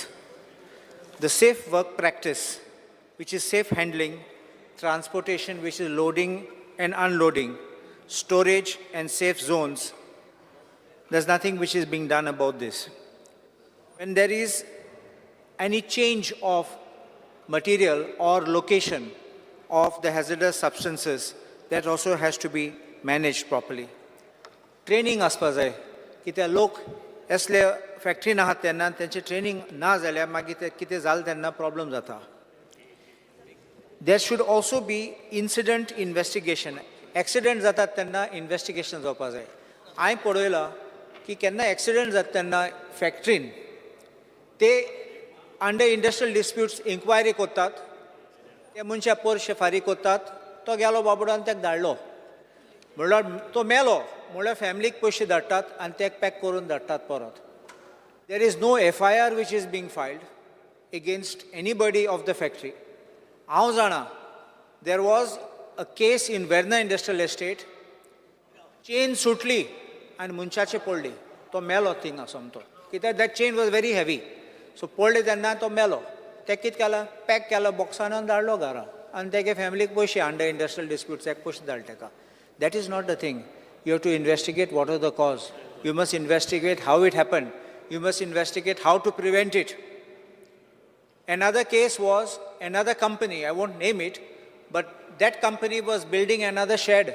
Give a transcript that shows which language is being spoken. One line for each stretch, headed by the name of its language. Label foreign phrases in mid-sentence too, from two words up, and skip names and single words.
English: The safe work practice, which is safe handling, transportation, which is loading and unloading, storage and safe zones, there's nothing which is being done about this. When there is any change of material or location of the hazardous substances, that also has to be managed properly.
Konkani: ट्रेनींग आसपा जाय कित्याक लोक असले फॅक्टरीन आहात तेन्ना तेंचे ट्रेनींग ना जाल्यार मागीर ते कितें जालें तेन्ना प्रॉब्लम जाता.
English: There should also be incident investigation.
Konkani: Accident जातात तेन्ना इन्व्हेस्टिगेशन जावपा जाय. हांवें पळयलां की केन्ना एक्सिडेंट जाता तेन्ना फॅक्टरीन ते
English: under industrial disputes inquiry
Konkani: करतात, ते मनशा पयशे फारीक करतात, तो गेलो बाबडान ताका धाडलो म्हणल्यार तो मेलो म्हणल्यार फॅमिलीक पयशे धाडटात आनी ताका पॅक करून धाडटात परत.
English: There is no FIR which is being filed against anybody of the factory.
Konkani: हांव जाणा,
English: there was a case in Verna Industrial Estate, chain
Konkani: सुटली आनी मनशाचे पडली, तो मेलो थिंगा सोमतो कित्याक
English: that chain was very heavy.
Konkani: So पडले तेन्ना तो मेलो. ते कितें केलां, पॅक केलो बॉक्सान आनी धाडलो घरा आनी तेगे फॅमिलीक पयशे
English: under industrial
Konkani: डिस्प्यूट्साक पयशे धाडले ताका.
English: That is not the thing. You have to investigate what was the cause. You must investigate how it happened. You must investigate how to prevent it. Another case was another company, I won't name it, but that company was building another shed.